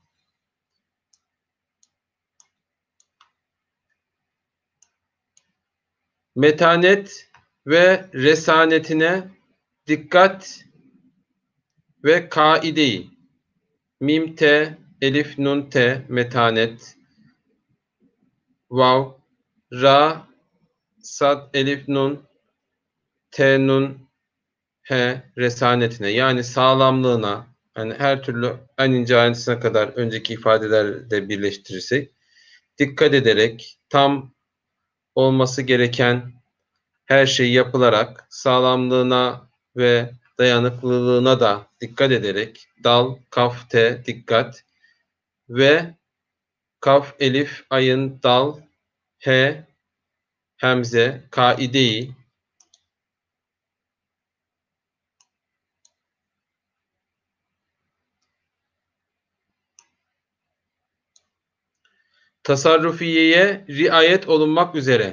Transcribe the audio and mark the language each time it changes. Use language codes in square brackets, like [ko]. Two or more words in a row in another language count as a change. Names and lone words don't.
[tr] Metanet ve resanetine dikkat ve kaideyi. Mim, te, elif, nun, te, metanet. Vav, ra, sad, elif, nun, te, nun, he, resanetine. Yani sağlamlığına, yani her türlü en ince ayrıntısına kadar önceki ifadelerle birleştirirsek, dikkat ederek tam olması gereken her şey yapılarak sağlamlığına ve dayanıklılığına da dikkat ederek dal, kaf, te, dikkat ve kaf, elif, ayın, dal, he, hemze, kaideyi tasarrufiyeye riayet olunmak üzere.